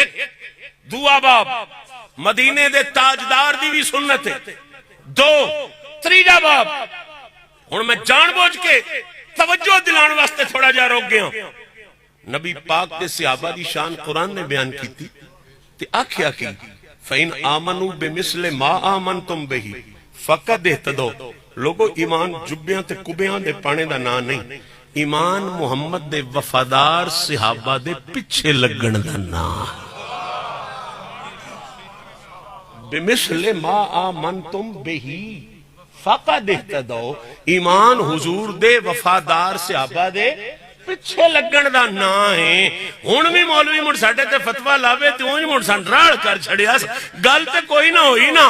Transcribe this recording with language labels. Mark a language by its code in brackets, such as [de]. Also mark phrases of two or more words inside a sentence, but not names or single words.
[pa] دعا باب مدینے دے تاجدار دی بھی سنت ہے۔ دو تریجا باب ہن میں جان بوجھ کے توجہ دلان واسطے تھوڑا جا روک گیا۔ نبی پاک دے صحابہ دی شان قرآن نے بیان کی تھی تے آکھیا کی [ar] فَإِنْ آمَنُوا بِمِثْلِ مَا آمَنْتُمْ بِهِ فَقَدْ اهْتَدَوْا۔ [pa] لوگو ایمان جبیاں تے کبیاں دے پانے دا نا نہیں، ایمان محمد دے وفادار صحابہ دے پچھے لگن دا نا۔ [ar] بِمِثْلِ مَا آمَنْتُمْ بِهِ فَقَدْ اهْتَدَوْا، [pa] ایمان حضور دے وفادار صحابہ دے پچھے لگن دا نا ہے۔ ہون بھی مولوی مڑ ساڑھے تے فتوہ لاوے تے ہون مڑ سان راڑ کر چھڑیا گل تے کوئی نہ ہوئی نا۔